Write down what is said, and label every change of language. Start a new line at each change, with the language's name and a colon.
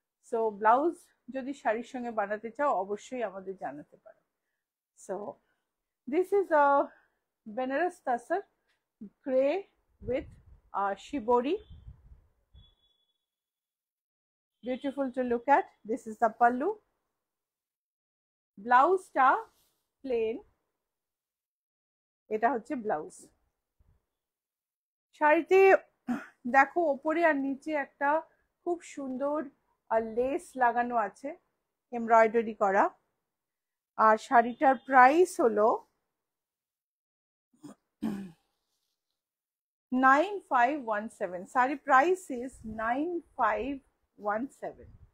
Bangla: So blouse যদি শাড়ির সঙ্গে বানাতে চাও অবশ্যই আমাদের জানাতে পারো।
English: So this is a Banaras tussar grey with shibori, beautiful to look at. This is the pallu, blouse ta plain,
Bangla: এটা হচ্ছে ব্লাউজ। শাড়িতে দেখো ওপরে আর নিচে একটা খুব সুন্দর লেস লাগানো আছে, এমব্রয়ডারি করা। আর শাড়িটার প্রাইস হলো 9517,
English: Sari price is 9517।